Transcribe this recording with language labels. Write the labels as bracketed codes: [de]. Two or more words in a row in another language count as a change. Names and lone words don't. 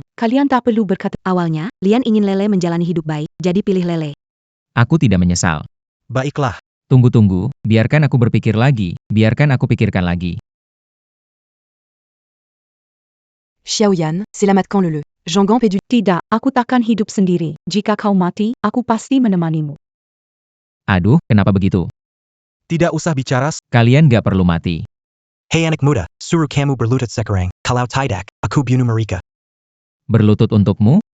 [id] Kalian tak perlu berkata. Awalnya, Lian ingin Lele menjalani hidup baik, jadi pilih Lele. Aku tidak menyesal. Baiklah, Tunggu, biarkan aku berpikir lagi, biarkan aku pikirkan lagi. Xiaoyan, selamatkan Lele. Jean-Gamp et du... Tidak, aku takkan hidup sendiri. Jika kau mati, aku pasti menemanimu. Aduh, kenapa begitu? tidak usah bicara. Kalian gak perlu mati. Hey anak muda, suruh kamu berlutut sekarang. Kalau tidak, aku bunuh mereka. Berlutut untukmu? Kenapa?